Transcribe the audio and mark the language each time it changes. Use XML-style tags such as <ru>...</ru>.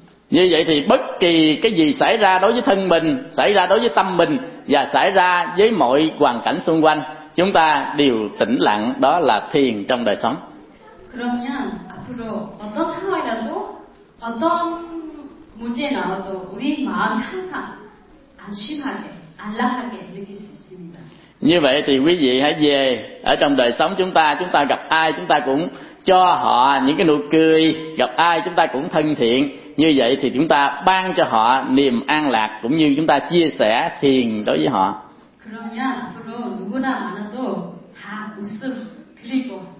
<vi>Như vậy thì bất kỳ cái gì xảy ra đối với thân mình, xảy ra đối với tâm mình và xảy ra với mọi hoàn cảnh xung quanh, chúng ta đều tĩnh lặng, đó là thiền trong đời sống.</vi> <ko>그러면 앞으로 어떤 상황이라도 어떤 문제 나와도 우리 마음이 항상 안심하게 안락하게 느낄 수 있습니다.</ko> <vi>Như vậy thì quý vị hãy về ở trong đời sống chúng ta gặp ai chúng ta cũng cho họ những cái nụ cười, gặp ai chúng ta cũng thân thiện, như vậy thì chúng ta ban cho họ niềm an lạc cũng như chúng ta chia sẻ thiền đối với họ.</vi> <ko>그러면 앞으로 누구나 만나도 다 웃음 그리고</ko>